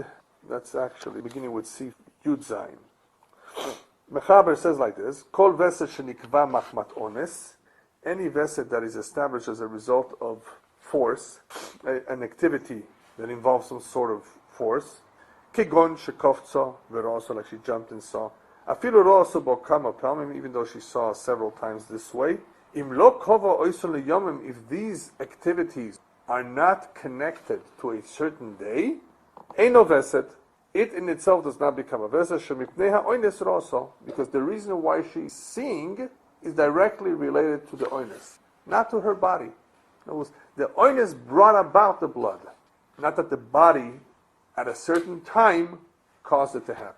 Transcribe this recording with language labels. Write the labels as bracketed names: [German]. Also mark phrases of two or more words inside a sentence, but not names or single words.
[English] That's actually beginning with C Yud Zayin. Mechaber says like this: [Hebrew] כל וסת שנקבע מחמת אונס. [English] Any vesed that is established as a result of force, an activity that involves some sort of force. [Hebrew] כגון שקפצה וראתה, [English] like she jumped and saw. [Hebrew] אפילו ראתה בו כמה פעמים, [English] even though she saw several times this way. [Hebrew] אם לא קבעה אותו לימים, [English] if these activities are not connected to a certain day, [Hebrew] אינו וסת, [English] it in itself does not become a vesed, [Hebrew] שמפני האונס ראתה, [English] because the reason why she's seeing is directly related to the oines, not to her body. In other words, the oines brought about the blood, not that the body at a certain time caused it to happen.